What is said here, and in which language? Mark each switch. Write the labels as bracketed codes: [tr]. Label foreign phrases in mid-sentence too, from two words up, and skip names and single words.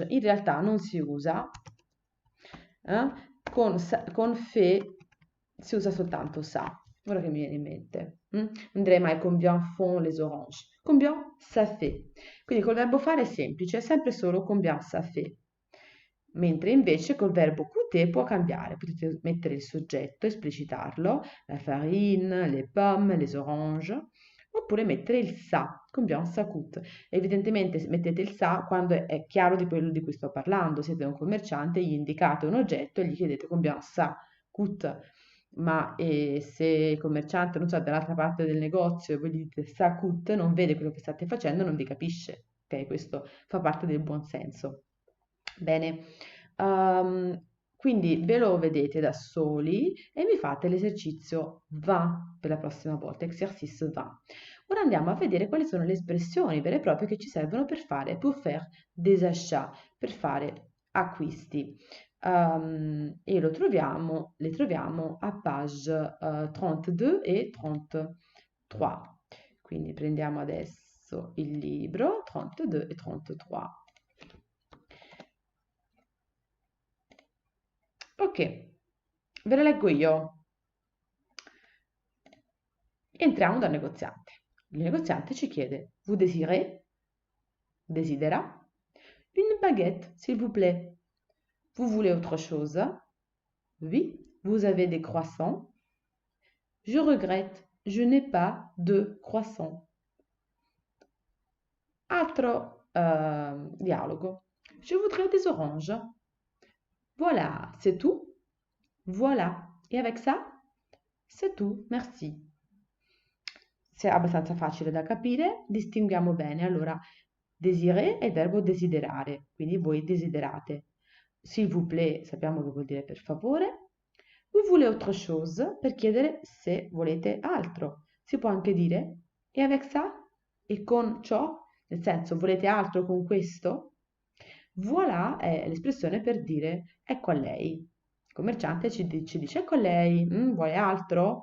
[it] In realtà non si usa. Con fe si usa soltanto sa. Ora che mi viene in mente. Non direi mai [fr] combien font les oranges. Combien ça fait. [it] Quindi col verbo fare è semplice, è sempre solo [fr] combien ça fait. [it] Mentre invece col verbo coûter può cambiare, potete mettere il soggetto, esplicitarlo, [fr] la farine, les pommes, les oranges, [it] oppure mettere il sa, [fr] combien ça coûte. [it] Evidentemente mettete il sa quando è chiaro di quello di cui sto parlando, siete un commerciante, gli indicate un oggetto e gli chiedete [fr] combien ça coûte. [it] Ma se il commerciante, non so, dall'altra parte del negozio e voi gli dite [fr] ça coûte, [it] non vede quello che state facendo, non vi capisce. Ok, questo fa parte del buon senso. Bene, Quindi ve lo vedete da soli e mi fate l'esercizio va per la prossima volta, [fr] exercice va. [it] Ora andiamo a vedere quali sono le espressioni vere e proprie che ci servono per fare [fr] pour faire des achats, [it] per fare acquisti. E le troviamo a page 32 e 33. Quindi prendiamo adesso il libro 32 e 33. Ok, ve lo leggo io. Entriamo dal negoziante. Il negoziante ci chiede, [fr] vous désirez? Desidera? Une baguette, s'il vous plaît. Vous voulez autre chose? Oui. Vous avez des croissants? Je regrette, je n'ai pas de croissants. [it] Altro dialogo. [fr] Je voudrais des oranges. Voilà, c'est tout. Voilà. Et avec ça, c'est tout. Merci. [it] Se è abbastanza facile da capire, distinguiamo bene. Allora, désiré è il verbo desiderare, quindi voi desiderate. [fr] S'il vous plaît, [it] sappiamo che vuol dire per favore. [fr] Vous voulez autre chose, [it] per chiedere se volete altro. Si può anche dire e [fr] avec ça, [it] e con ciò, nel senso volete altro con questo? Voilà è l'espressione per dire ecco a lei. Il commerciante ci dice ecco a lei, vuoi altro?